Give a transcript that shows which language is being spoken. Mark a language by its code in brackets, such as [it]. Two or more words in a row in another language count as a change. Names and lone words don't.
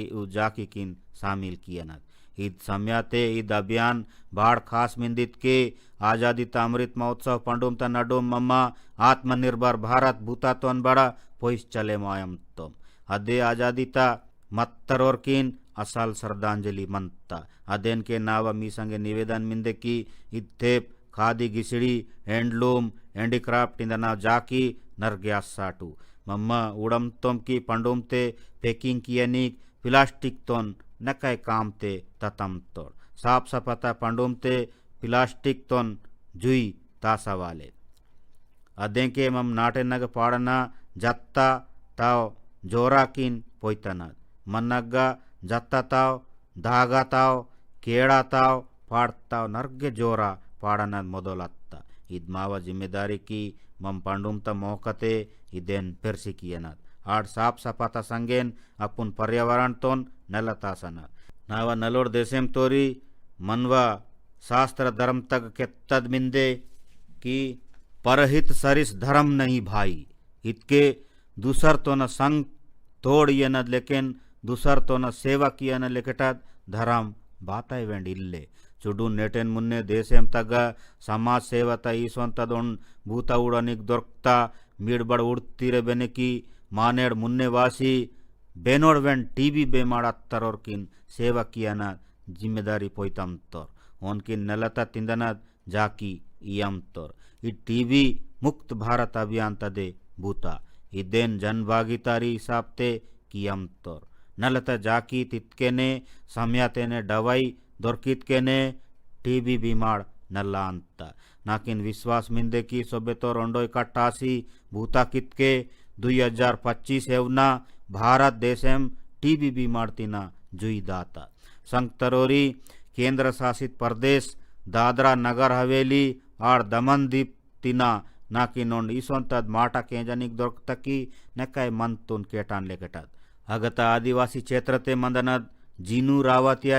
[gon] उ जाकी कीन शामिल कियनत ईद सम्याते ईद अभियान बाढ़ खास मिंदित के आज़ादी अमृत महोत्सव पंडुम त नडुम मम्मा आत्मनिर्भर भारत भूता तोन बड़ा पोइस चले मायम तोम अदे आज़ादी मत्तरोर कीन असल श्रद्धांजलि मंता अदेन के नाव मी संगे निवेदन मिंदे की इत्थेप खादी गिसड़ी [en] handloom handicraft [gon] इंदना जाकी नरग्यासाटू मम्मा उड़म तोम की पंडुम ते पैकिंग कियनिक प्लास्टिक तोन नकय काम ते ततम तोड़ साफ सफाता पंडुम ते प्लास्टिक तोन जुई तासवाले अदें के मम नाटे नग पाड़ना जत्ता ताव जोरा किन पोइतनद मन्नग्गा जत्ता ताव धागा ताव केड़ा ताव पाड़ताव नर्गे जोरा पाड़नद मोदोलत्ता इद मावा जिम्मेदारी की मम पंडुम त मोहकते इदेन पेर्सिकियनद आड़ साफ सफाता संगेन अपुन पर्यावरण तोन नलतासनद नावा नलोड देशेम तोरी मनवा शास्त्र धर्म तक केत्तद मिंदे कि [hi] परहित सरिस धर्म नहीं भाई [gon] इतके दूसर तो न संग तोड़ येनद लेकिन दूसर तो न सेवा कियन लेकटद धर्म बाताय वेंड इल्ले चुडू नेटेन मुन्ने देशेम तग समाज सेवत ईसोंतदोन भूता उड़निक दोर्क्ता मीड़बड़ उड़तीरे बेनेकी मानेड़ मुन्ने वासी बेनोड़ वेन टीबी बेमाड़त्तरोर किन सेवा कियन जिम्मेदारी पोइतम तोर उनकिन नलता तिंदनद जाकी इयम तोर इ टीबी मुक्त भारत अभियान तदे भूता इदेन जनभागीदारी हिसाबते कियम तोर नलता जाकी तित्केने सम्यातेने दवाई ದೊರಕಿತ್ಕೆನೆ टीबी बीमार नल्ला अंत नाकिन विश्वास मिंदे की सोबे तो रोंडो इकट्ठासी भूता कितके 2025 एवना भारत देशेम टीबी बीमार तिना जुई दाता संगतरोरी [hi] केंद्र शासित प्रदेश [gon] दादरा नगर हवेली और दमन दीप तिना नाकिन ओंड इसोंतद माटा केंजनिक दोरकतकी नकाय मंतुन केटान लेकेटद अगता आदिवासी क्षेत्रते मंदनद जीनू रावतिया